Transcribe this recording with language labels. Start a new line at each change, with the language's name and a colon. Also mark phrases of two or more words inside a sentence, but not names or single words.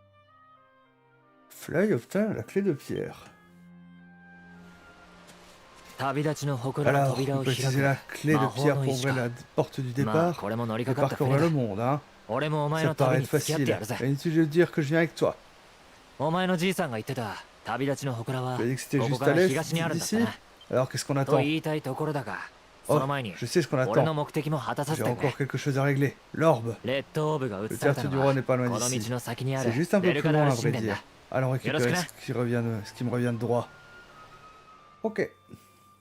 French: Fly obtint la clé de pierre.
Japanese: 旅立ちの祠の
French: Alors,
Japanese: 扉
French: vous
Japanese: を
French: pouvez
Japanese: 開
French: utiliser la
Japanese: く
French: clé de
Japanese: 魔法
French: pierre
Japanese: の
French: pour
Japanese: 石
French: ouvrir
Japanese: か
French: la porte du
Japanese: まあ
French: départ
Japanese: これも乗り
French: et
Japanese: かかった船
French: parcourir
Japanese: だ
French: le monde, hein.
Japanese: 俺もお前
French: Ça
Japanese: の旅
French: paraît
Japanese: に
French: être
Japanese: 付き合って
French: facile.
Japanese: やるぜ
French: Inutile de dire que je viens avec toi.
Japanese: お前のじいさんが言ってた旅立ちの祠は
French: Tu as dit que c'était
Japanese: ここ
French: juste
Japanese: か
French: à
Japanese: ら
French: l'est
Japanese: 東にあるんだった
French: d'ici.
Japanese: な
French: Alors qu'est-ce qu'on
Japanese: と
French: attend?
Japanese: 言いたいところだがそ
French: Oh,
Japanese: の前に
French: je sais ce qu'on
Japanese: 俺の
French: attend.
Japanese: 目的も果たさせ
French: J'ai
Japanese: てくれ
French: encore quelque chose à régler. L'orbe.
Japanese: レッドオーブが映
French: Le
Japanese: された
French: tertre
Japanese: の
French: du
Japanese: は
French: roi n'est pas
Japanese: こ
French: loin
Japanese: の
French: d'ici.
Japanese: 道の先にあ
French: C'est
Japanese: る
French: juste un
Japanese: ベ
French: peu
Japanese: ル
French: plus
Japanese: カダ
French: loin
Japanese: ル
French: à
Japanese: 神
French: vrai
Japanese: 殿
French: dire.
Japanese: だ
French: Allons récupérer Yoroshiku, ce qui me revient de droit. Ok.